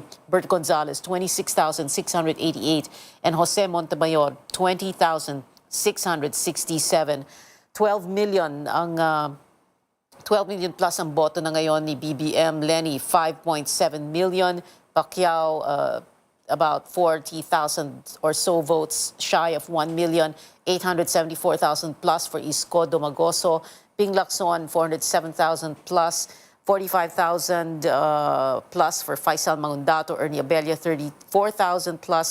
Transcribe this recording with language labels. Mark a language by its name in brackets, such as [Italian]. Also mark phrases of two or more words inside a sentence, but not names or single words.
[English] Bert Gonzales, 26,688. And Jose Montemayor, 20,667. [Filipino] 12 million ang 12 [English] million plus [Filipino] ang boto na ngayon ni BBM. [English] Leni, 5.7 million. Pacquiao, about 40,000 or so votes shy of 1 million. 874,000 plus for Isko Domagoso. Ping Lacson, 407,000 plus. 45,000 plus for Faisal Mangundato. Ernie Abella, 34,000 plus.